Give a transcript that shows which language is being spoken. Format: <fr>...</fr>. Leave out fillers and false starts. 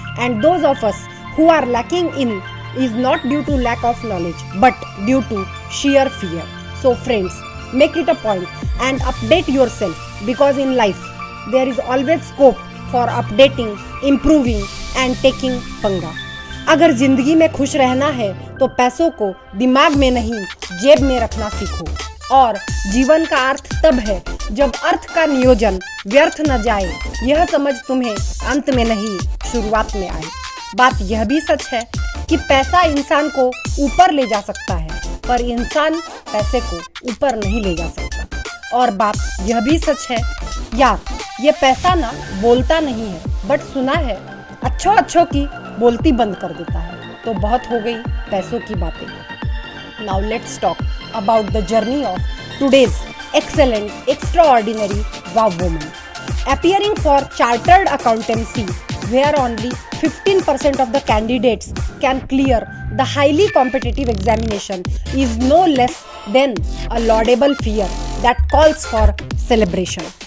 <en>And those of us who are lacking in is not due to lack of knowledge, but due to sheer fear. So friends, make it a point and update yourself, because in life there is always scope for updating, improving and taking panga.</en> <hi>अगर जिंदगी में खुश रहना है तो पैसों को दिमाग में नहीं जेब में रखना सीखो. और जीवन का अर्थ तब है जब अर्थ का नियोजन व्यर्थ न जाए, यह समझ तुम्हें अंत में नहीं शुरुआत में आए. बात यह भी सच है कि पैसा इंसान को ऊपर ले जा सकता है, पर इंसान पैसे को ऊपर नहीं ले जा सकता. और बात यह भी सच है यार, ये पैसा ना बोलता नहीं है, बट सुना है अच्छों की बोलती बंद कर देता है. तो बहुत हो गई पैसों की बातें.</hi> <en>Now let's talk about the journey of today's excellent, extraordinary wow woman. Appearing for chartered accountancy, where only 15% of the candidates can clear the highly competitive examination, is no less than a laudable feat that calls for celebration.</en>